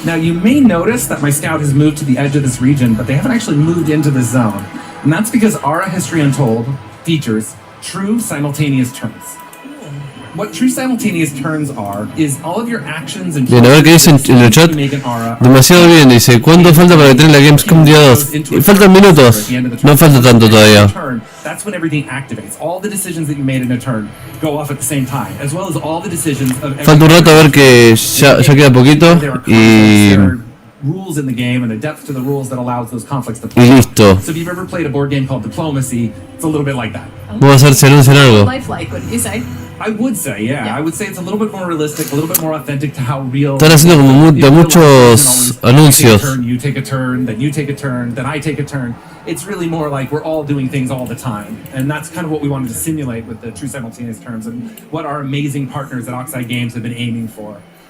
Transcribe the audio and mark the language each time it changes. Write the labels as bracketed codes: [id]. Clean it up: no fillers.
[en] Now you may notice that my scout has moved to the edge of this region, but they haven't actually moved into this zone, and that's because Ara History Untold features true simultaneous turns. What true simultaneous turns are is all of your actions and [es] bien, a ver qué dicen en el chat. Demasiado bien, dice. ¿Cuánto falta para que tenga la Gamescom día 2? Faltan minutos. No falta tanto todavía. [en] That's when everything activates. All the decisions that you made in a turn go off at the same time, as well as all the decisions of. [es] Falta un rato a ver que ya queda poquito y. [en] Rules in the game and a depth to the rules that allows those conflicts to play. [es] Y listo. [en] So if you've ever played a board game called Diplomacy, it's a little bit like that. [es] Vamos a ver si anuncian algo. [en] Lifelike, wouldn't you say? I would say, yeah. I would say it's a little bit more realistic, a little bit more authentic to how real. [es] Están haciendo como muchos anuncios. [en] You take a turn, then you take a turn, then I take a turn. It's really more like we're all doing things all the time, and that's kind of what we wanted to simulate with the true simultaneous turns and what our amazing partners at Oxide Games have been aiming for.